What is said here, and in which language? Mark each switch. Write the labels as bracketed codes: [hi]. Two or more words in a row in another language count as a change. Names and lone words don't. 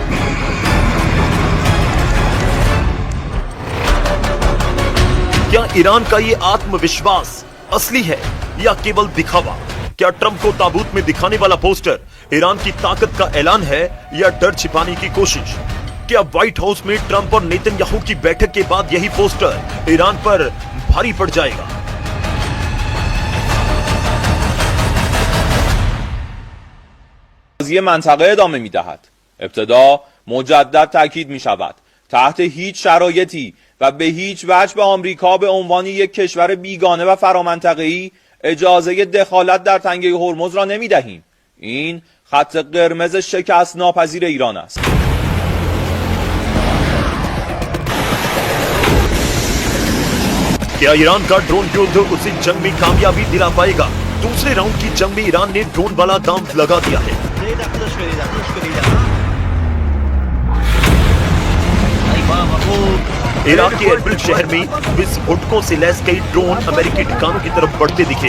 [hi] क्या ईरान का ये आत्मविश्वास असली है या केवल दिखावा? क्या ट्रंप को ताबूत में दिखाने वाला पोस्टर ईरान की ताकत का ऐलान है या डर छिपाने की कोशिश? क्या व्हाइट हाउस में ट्रंप और नेतन्याहू की बैठक के बाद यही पोस्टर ईरान पर भारी पड़ जाएगा? [fa] قضیه منطقه ادامه می‌دهد. ابتدا مجدد تاکید می‌شود تحت هیچ شرایطی و به هیچ وجه به آمریکا به عنوان یک کشور بیگانه و فرامنطقه‌ای اجازه دخالت در تنگه هرمز را نمی‌دهیم. این خط قرمز شکست ناپذیر ایران است. [hi] क्या ईरान का ड्रोन युद्ध उसे जंग में कामयाबी दिला पाएगा? दूसरे राउंड की जंग में ईरान ने ड्रोन वाला दांव लगा दिया है। इराक के एरबिल शहर में विस्फोटकों से लैस कई ड्रोन अमेरिकी ठिकानों की तरफ बढ़ते दिखे।